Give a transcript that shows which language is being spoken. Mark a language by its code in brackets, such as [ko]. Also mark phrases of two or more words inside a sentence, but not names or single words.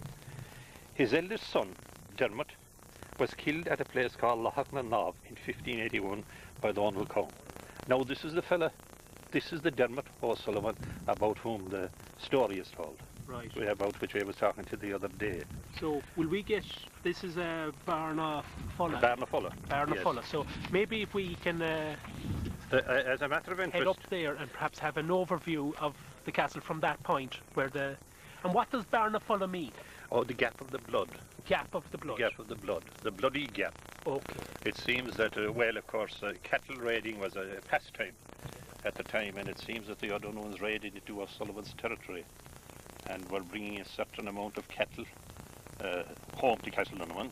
[en] His eldest son, Dermot, was killed at a place called Lochna Knob in 1581 by Donal Cone. Now this is the fella, this is the Dermot O'Sullivan about whom the story is told. Right. About which I was talking to the other day. So will we get, this is a Barna Fulla. Barna Fulla. Barna yes. Fulla. So maybe if we can as a matter of interest, head up there and perhaps have an overview of the castle from that point where the, and what does Barna Fulla mean? Oh, the gap of the blood. Gap of the blood. The gap of the blood. The bloody gap. Okay. It seems that, well, of course, cattle raiding was a pastime at the time, and it seems that the O'Donovans raided into O'Sullivan's territory and were bringing a certain amount of cattle home to Castle Donovan.